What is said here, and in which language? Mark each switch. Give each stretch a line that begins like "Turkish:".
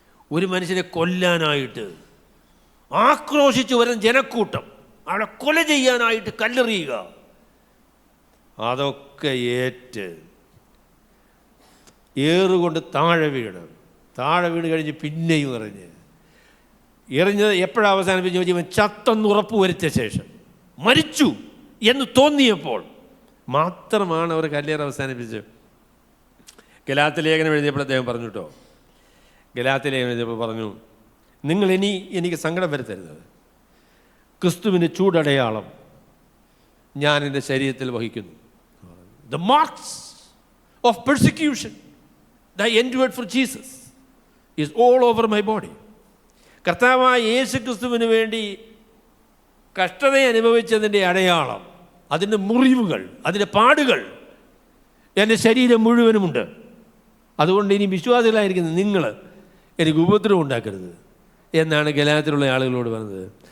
Malayalam: ഒരു മനുഷ്യനെ കൊല്ലാനായിട്ട് ആക്രോശിച്ച് വരുന്ന ജനക്കൂട്ടം, അവളെ കൊല ചെയ്യാനായിട്ട് കല്ലെറിയുക, അതൊക്കെ ഏറ്റ് ഏറുകൊണ്ട് താഴെ വീണ് കഴിഞ്ഞ് പിന്നെയും എറിഞ്ഞത് എപ്പോഴാണ് അവസാനിപ്പിച്ച് ജീവൻ ചത്തെന്ന് ഉറപ്പ് വരുത്തിയ ശേഷം, മരിച്ചു എന്ന് തോന്നിയപ്പോൾ മാത്രമാണ് അവർ കല്ലേറ് അവസാനിപ്പിച്ചത്. ഗലാത്യ ലേഖനം എഴുതിയപ്പോൾ അദ്ദേഹം പറഞ്ഞു കേട്ടോ, ഗലാത്യ ലേഖനം എഴുതിയപ്പോൾ പറഞ്ഞു, നിങ്ങൾ ഇനി എനിക്ക് സങ്കടം വരുത്തരുത്, ക്രിസ്തുവിൻ്റെ ചൂടടയാളം ഞാൻ എൻ്റെ ശരീരത്തിൽ വഹിക്കുന്നു.
English: The marks of persecution that I endured for Jesus is all over my body.
Malayalam: കർത്താവായ യേശു ക്രിസ്തുവിന് വേണ്ടി കഷ്ടത അനുഭവിച്ചതിൻ്റെ അടയാളം, അതിൻ്റെ മുറിവുകൾ, അതിൻ്റെ പാടുകൾ എൻ്റെ ശരീരം മുഴുവനുമുണ്ട്. അതുകൊണ്ട് ഇനി വിശ്വാസികളായിരിക്കുന്ന നിങ്ങൾ എനിക്ക് ഉപദ്രവം ഉണ്ടാക്കരുത് എന്നാണ് ഗലാത്യയിലുള്ള ആളുകളോട് പറഞ്ഞത്.